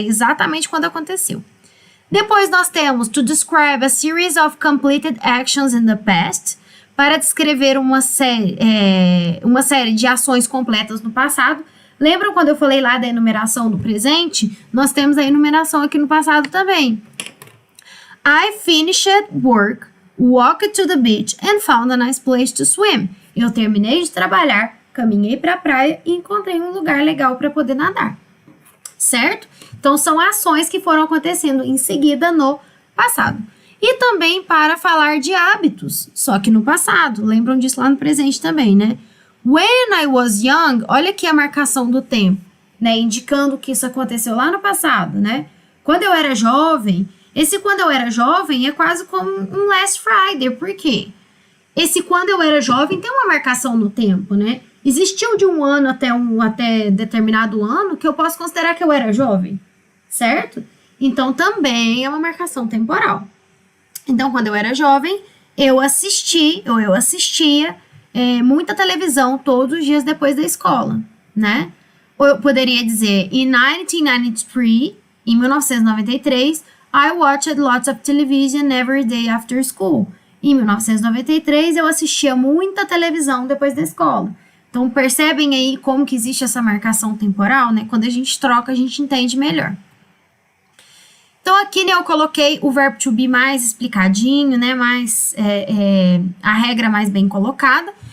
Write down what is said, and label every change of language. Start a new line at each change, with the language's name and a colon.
Portuguese: Exatamente quando aconteceu. Depois nós temos
English: to describe a series of completed actions in the past,
Portuguese: para descrever uma série de ações completas no passado. Lembram quando eu falei lá da enumeração do presente? Nós temos a enumeração aqui no passado também.
English: I finished work, walked to the beach and found a nice place to swim.
Portuguese: Eu terminei de trabalhar, caminhei para a praia e encontrei um lugar legal para poder nadar. Certo? Então, são ações que foram acontecendo em seguida no passado. E também para falar de hábitos, só que no passado. Lembram disso lá no presente também, né?
English: When I was young,
Portuguese: olha aqui a marcação do tempo, né? Indicando que isso aconteceu lá no passado, né? Quando eu era jovem, esse quando eu era jovem é quase como um
English: last Friday.
Portuguese: Por quê? Esse quando eu era jovem tem uma marcação no tempo, né? Existiu de um ano até determinado ano que eu posso considerar que eu era jovem, certo? Então, também é uma marcação temporal. Então, quando eu era jovem, eu assistia muita televisão todos os dias depois da escola, né? Ou eu poderia dizer,
English: in 1993,
Portuguese: em 1993,
English: I watched lots of television every day after school.
Portuguese: Em 1993, eu assistia muita televisão depois da escola. Então, percebem aí como que existe essa marcação temporal, né? Quando a gente troca, a gente entende melhor. Então, aqui, né, eu coloquei o verbo to be mais explicadinho, né? Mais, a regra mais bem colocada.